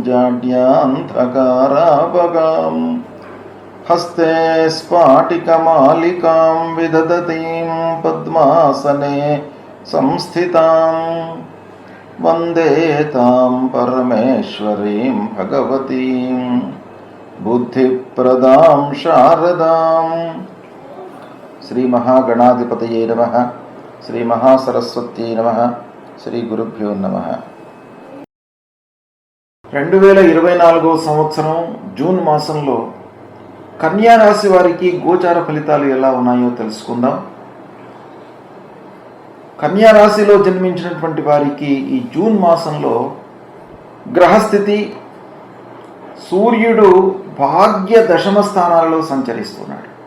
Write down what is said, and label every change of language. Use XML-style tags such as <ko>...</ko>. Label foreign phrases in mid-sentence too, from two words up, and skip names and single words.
<sa>जाड्यान्धकारापगां हस्ते स्फाटिकमालिकां विदधतीं पद्मासने संस्थितां वन्दे तां परमेश्वरीं भगवतीं बुद्धिप्रदां शारदां। श्री महागणाधिपतये नमः। श्री महासरस्वत्यै नमः। श्री गुरुभ्यो नमः।</sa> <te>2024 సంవత్సరం జూన్ మాసంలో కన్యా రాశి వారికి గోచార ఫలితాలు ఎలా ఉన్నాయో తెలుసుకుందాం. కన్యా రాశిలో జన్మించినటువంటి వారికి ఈ జూన్ మాసంలో గ్రహస్థితి సూర్యుడు భాగ్య దశమ స్థానాలలో సంచరిస్తున్నాడు.</te>